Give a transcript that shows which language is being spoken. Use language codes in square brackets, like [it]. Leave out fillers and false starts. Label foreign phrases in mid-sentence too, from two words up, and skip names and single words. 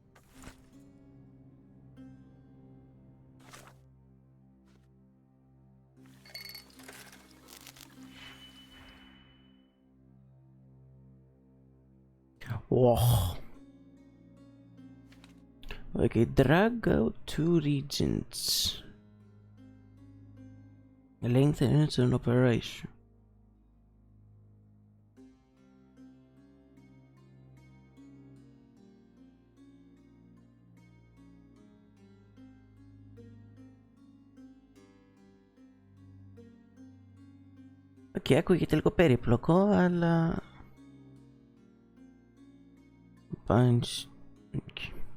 [en] Oh. Okay, drag out 2 regions. Lengthen into an operation. [el] Okay, ακούγεται λίγο περίπλοκο, αλλά... [en] Punch. Okay.